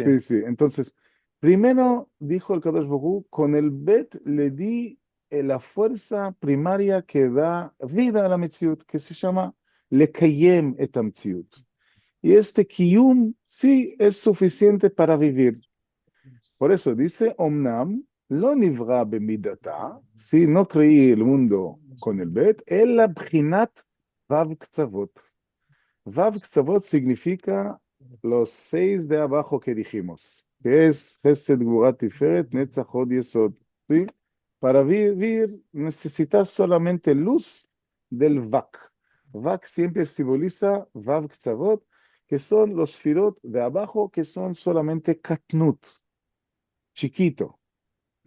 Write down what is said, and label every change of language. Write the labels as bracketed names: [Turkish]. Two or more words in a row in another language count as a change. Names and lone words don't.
[Spanish] sí, sí. Entonces, primero dijo el [Hebrew] קדוש ברוך הוא, [Spanish] con el Bet le di la fuerza primaria que da vida a la Metziut, que se llama [Hebrew] לקיים את מציאות. [Spanish] Y este Kiyum sí es suficiente para vivir. Por eso dice, [Hebrew] אמנם, לא נברא במידתה, [Spanish] si no creí el mundo con el bet, el [Hebrew] בחינת וו קצוות. וו קצוות [Spanish] significa los seis de abajo que dijimos, que es Chesed, Gvurat, Tiferet, Netzach, Hod, Yesod. ¿Sí? Para vivir necesitas solamente luz del Vak. Vak siempre simboliza [Hebrew] וו קצוות, [Spanish] que son los firot de abajo, que son solamente katnut chiquito.